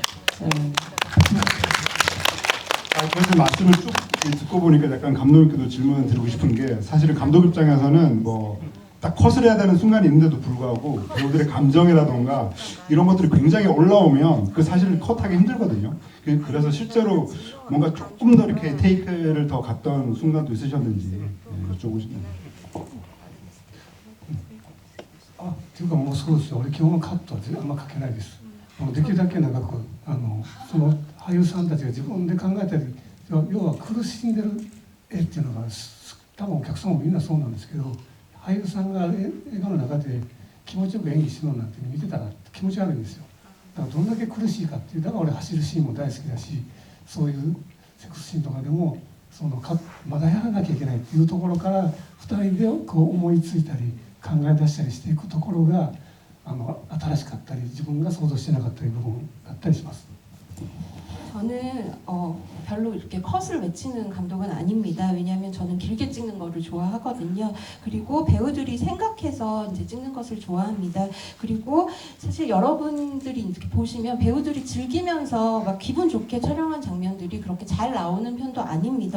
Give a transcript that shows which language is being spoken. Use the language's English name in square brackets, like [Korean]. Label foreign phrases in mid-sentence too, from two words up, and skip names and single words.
[Korean] 그래서 말씀을 쭉 듣고 보니까 약간 감독 있게도 질문 드리고 싶은 게 사실은 감독 입장에서는 뭐 딱 컷을 해야 되는 순간이 있는데도 불구하고 배우들의 감정이라던가 이런 것들이 굉장히 올라오면 그 사실을 컷하기 힘들거든요. 그래서 실제로 뭔가 조금 더 이렇게 테이크를 더 갔던 순간도 있으셨는지 여쭤보고 싶네요. [Japanese] っていうかもうそうですよ。俺基本カットはあんまかけないです。できるだけ長くその俳優さんたちが自分で考えたり要は苦しんでる絵っていうのが多分お客さんもみんなそうなんですけど俳優さんが映画の中で気持ちよく演技してるのなんて見てたら気持ち悪いんですよ。だからどんだけ苦しいかっていうだから俺走るシーンも大好きだしそういうセックスシーンとかでもまだやらなきゃいけないっていうところから2人でこう思いついたり考え出したりしていくところが新しかったり自分が想像してなかったり部分だったりします。 [Korean] 저는 별로 이렇게 컷을 외치는 감독은 아닙니다. 왜냐하면 저는 길게 찍는 거를 좋아하거든요. 그리고 배우들이 생각해서 이제 찍는 것을 좋아합니다. 그리고 사실 여러분들이 이렇게 보시면 배우들이 즐기면서 막 기분 좋게 촬영한 장면들이 그렇게 잘 나오는 편도 아닙니다.